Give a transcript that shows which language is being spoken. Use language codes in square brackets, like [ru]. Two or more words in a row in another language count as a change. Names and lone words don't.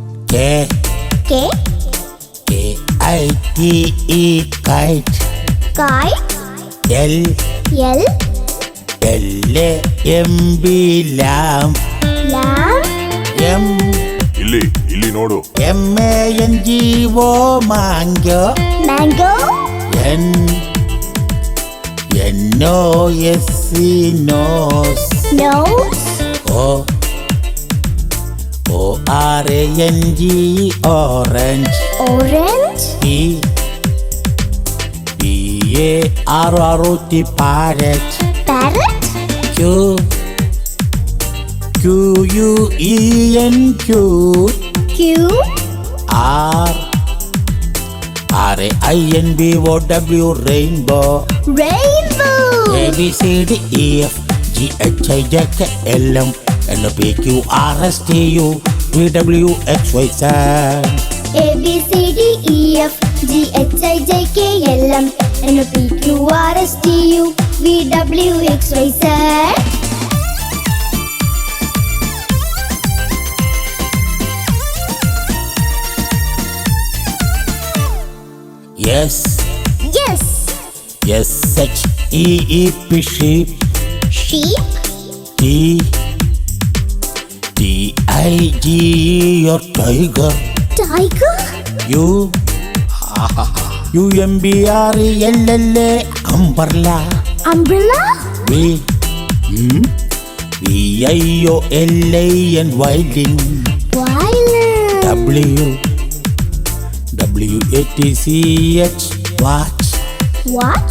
[en] K K K-I-T-E kite. kite L L L-A-M-B lamb. lamb M [kn] ಇಲ್ಲಿ ನೋಡು. [en] M-A-N-G-O mango. mango N N-O-S-E nose. nose O O-R-A-N-G-E orange. orange P P-A-R-R-O-T parrot. parrot Q Q-U-E-N cute. Q R R-A-I-N-B-O-W rainbow. rainbow A-B-C-D-E-F G-H-I-J-K-L-M N-O-P-Q-R-S-T-U V-W-X-Y-Z. A B C D E F G H I J K L M N O P Q R S T U V W X Y Z. Yes Yes. S-H-E-E-P sheep. Sheep. T T-I-G-E your tiger. Tiger. U U-M-B-R-E-L-L-A umbrella. Umbrella. V V-I-O-L-A-N violin. Violin. W W-A-T-C-H watch. Watch.